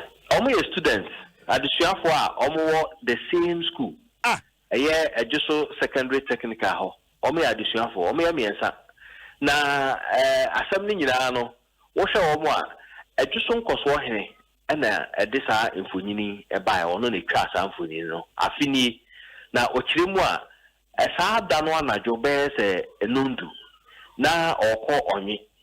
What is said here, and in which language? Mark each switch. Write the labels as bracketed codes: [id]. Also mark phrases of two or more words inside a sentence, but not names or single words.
[ak] Ɔmo yɛ students, adesuafo a ɔmo wɔ [en] the same school. [ak] Ah. Ɛyɛ Adwo so Secondary Technical hɔ. Ɔmo yɛ adesuafo, ɔmo yɛ mmiɛnsa. Na, eh, asɛm no nyinaa no, wohwɛ wɔn a, Adwo so nkɔsoɔ hene ɛna ɛde saa mfonini ɛbaeɛ, ɔno na etwa saa mfonini no. Afe nie, na ɔkyerɛ mu a, eh, saa da no anadwo bɛyɛ sɛ enondu, na ɔkɔ Ɔnwe.